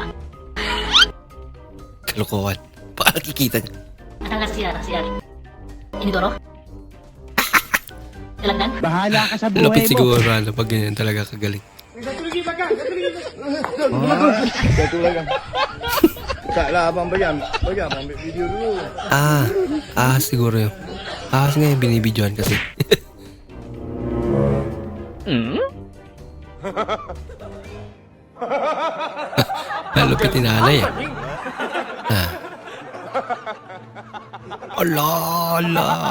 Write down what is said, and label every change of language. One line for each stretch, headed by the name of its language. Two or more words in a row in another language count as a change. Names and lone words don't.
Filipino: Kalokohan. Paano kikita niya? At ang nasa CR? Inidoro? Dalagdan? Bahala ka sa buhay Lupit mo. siguro ano pag ganyan talaga kagaling. Katulagan.
Malay: Tak lah abang bayam. Bayam ambil video dulu.
Filipino: Siguro yun. Ahas nga yung binibidyoan kasi. Lupit ni nanay eh. Ala.